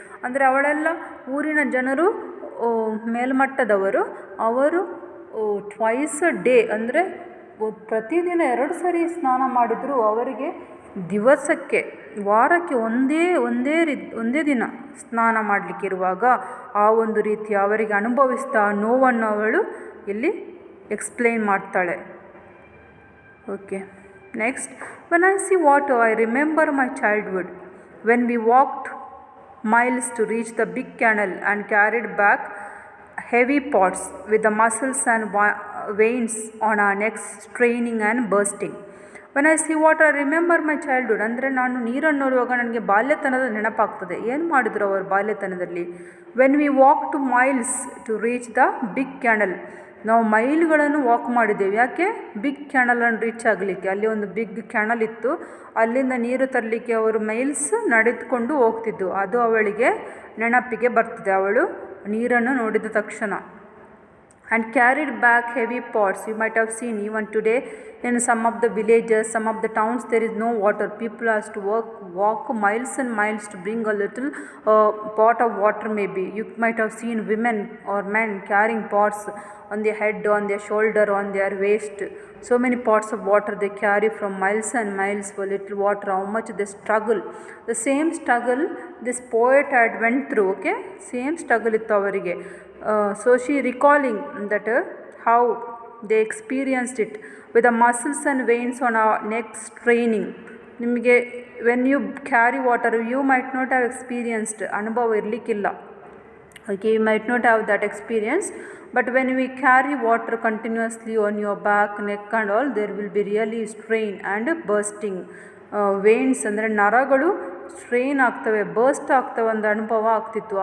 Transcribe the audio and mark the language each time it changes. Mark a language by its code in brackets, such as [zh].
[kn] ಅಂದರೆ ಅವಳೆಲ್ಲ ಊರಿನ ಜನರು ಮೇಲ್ಮಟ್ಟದವರು, ಅವರು [en] twice a day [kn] ಅಂದರೆ ಪ್ರತಿದಿನ 2 ಸರಿ ಸ್ನಾನ ಮಾಡಿದರೂ ಅವರಿಗೆ ದಿವಸಕ್ಕೆ, ವಾರಕ್ಕೆ ಒಂದೇ ದಿನ ಸ್ನಾನ ಮಾಡಲಿಕ್ಕಿರುವಾಗ ಆ ಒಂದು ರೀತಿ ಅವರಿಗೆ ಅನುಭವಿಸ್ತಾ ನೋವನ್ನು ಅವಳು ಇಲ್ಲಿ ಎಕ್ಸ್ಪ್ಲೇನ್ ಮಾಡ್ತಾಳೆ. [en] Okay, next. When I see water, I remember my childhood, when we walked miles to reach the big canal and carried back heavy pots with the muscles and veins on our necks straining and bursting. When I see water, I remember my childhood. [kn] ಅಂದರೆ ನಾನು ನೀರನ್ನು ನೋಡುವಾಗ ನನಗೆ ಬಾಲ್ಯತನದ ನೆನಪಾಗ್ತದೆ. ಏನು ಮಾಡಿದ್ರು ಅವರು ಬಾಲ್ಯತನದಲ್ಲಿ? [en] When we walked miles to reach the big canal, [kn] ನಾವು ಮೈಲ್ಗಳನ್ನು ವಾಕ್ ಮಾಡಿದ್ದೇವೆ. ಯಾಕೆ? ಬಿಗ್ ಕ್ಯಾನಲನ್ನು ರೀಚ್ ಆಗಲಿಕ್ಕೆ. ಅಲ್ಲಿ ಒಂದು ಬಿಗ್ ಕ್ಯಾನಲ್ ಇತ್ತು, ಅಲ್ಲಿಂದ ನೀರು ತರಲಿಕ್ಕೆ ಅವರು ಮೈಲ್ಸ್ ನಡೆದುಕೊಂಡು ಹೋಗ್ತಿದ್ದು. ಅದು ಅವಳಿಗೆ ನೆನಪಿಗೆ ಬರ್ತದೆ ಅವಳು ನೀರನ್ನು ನೋಡಿದ ತಕ್ಷಣ. [en] and carried back heavy pots. You might have seen even today in some of the villages, some of the towns, there is no water. People has to walk miles and miles to bring a little pot of water maybe. You might have seen women or men carrying pots on their head, on their shoulder, on their waist. So many pots of water they carry from miles and miles for little water. How much they struggle. The same struggle this poet had went through. Okay, same struggle [kn] ittu avarige. [en] So she recalling that how they experienced it with the muscles and veins on our neck straining. [kn] ನಿಮಗೆ [en] when you carry water, you might not have experienced [kn] ಅನುಭವ ಇರಲಿಕ್ಕಿಲ್ಲ. [en] Okay, you might not have that experience, but when we carry water continuously on your back, neck and all, there will be really strain and bursting. [kn] Veins ಅಂದರೆ ನರಗಳು strain ಆಗ್ತವೆ, burst ಆಗ್ತವೆ, ಒಂದು ಅನುಭವ ಆಗ್ತಿತ್ತು.